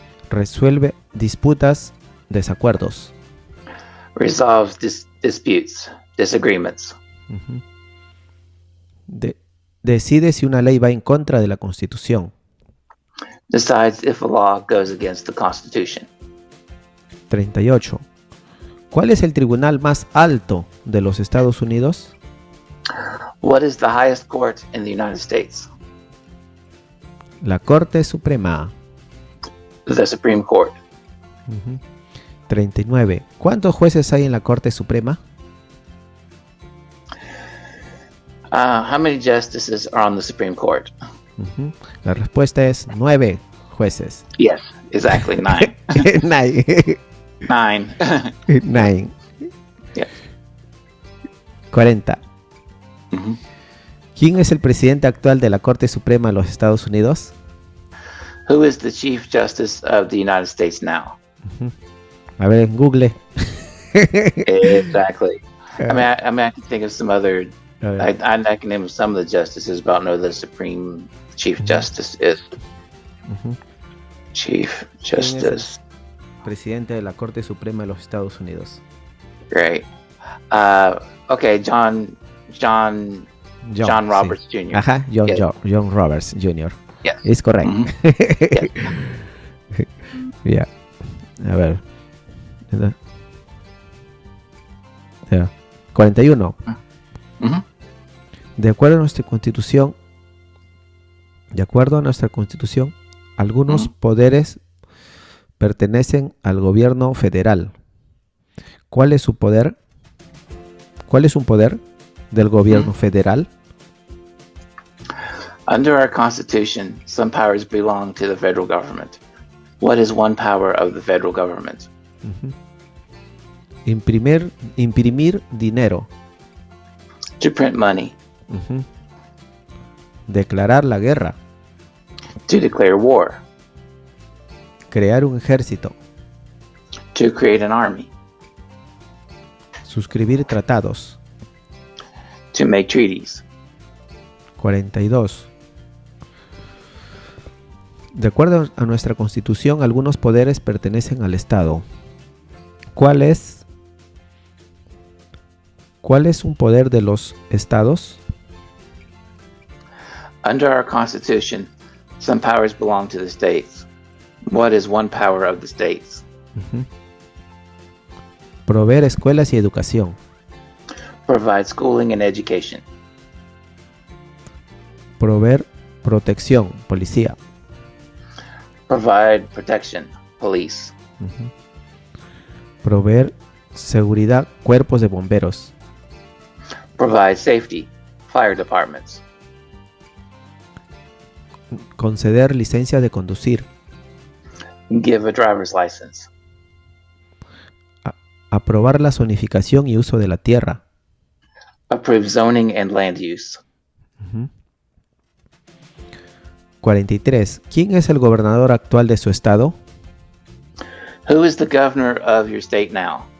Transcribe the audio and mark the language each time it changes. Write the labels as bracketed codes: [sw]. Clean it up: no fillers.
[es] Resuelve disputas, desacuerdos. [en] Resolves disputes, disagreements. Ujú. [es] Decide si una ley va en contra de la Constitución. [en] Decides if a law goes against the Constitution. [es] 38. ¿Cuál es el tribunal más alto de los Estados Unidos? [en] What is the highest court in the United States? [es] La Corte Suprema. [en] The Supreme Court. [es] Ujú. 39. ¿Cuántos jueces hay en la Corte Suprema? [en] How many justices are on the Supreme Court? [es] Ujú. La respuesta es 9 jueces. [en] Yes, exactly. 9. 9. 9. 9. Yeah. 40. Mhm. [es] ¿Quién es el presidente actual de la Corte Suprema de los Estados Unidos? [en] Who is the Chief Justice of the United States now? [es] A ver, en Google. [en] Exactly. I mean, I can think of some other. [es] A ver. [en] I can name some of the justices, but I don't know who the Supreme Chief Justice is. Ujú. Chief [es] ¿Quién es el [en] Justice. [es] presidente de la Corte Suprema de los Estados Unidos? [en] Great. Okay, John John Roberts [es] sí. [en] Jr. [es] Ajá, [en] Yes. John Roberts Jr. Yes. [es] Es correcto. Mhm. Ya. A ver. Ya. 41. Mhm. De acuerdo a nuestra Constitución, algunos poderes pertenecen al gobierno federal. ¿Cuál es su poder? ¿Cuál es un poder del gobierno federal? [en] Under our Constitution, some powers belong to the federal government. What is one power of the federal government? [es] Ujú. Imprimir dinero. [en] To print money. [es] Ujú. Declarar la guerra. [en] To declare war. [es] Crear un ejército. [en] To create an army. [es] Suscribir tratados. [en] To make treaties. 42. [es] De acuerdo a nuestra Constitución, algunos poderes pertenecen al Estado. ¿Cuál es un poder de los estados? [en] Under our Constitution, some powers belong to the states. What is one power of the states? Ujú. [es] Proveer escuelas y educación. [en] Provide schooling and education. [es] Proveer protección, policía. [en] Provide protection, police. Ujú. [es] Proveer seguridad, cuerpos de bomberos. [en] Provide safety, fire departments. [es] Conceder licencia de conducir. [en] Give a driver's license. [es] Aprobar la zonificación y uso de la tierra. [en] Approve zoning and land use. Ujú. [es] 43. ¿Quién es el gobernador actual de su estado? [en] Who is the governor of your state now?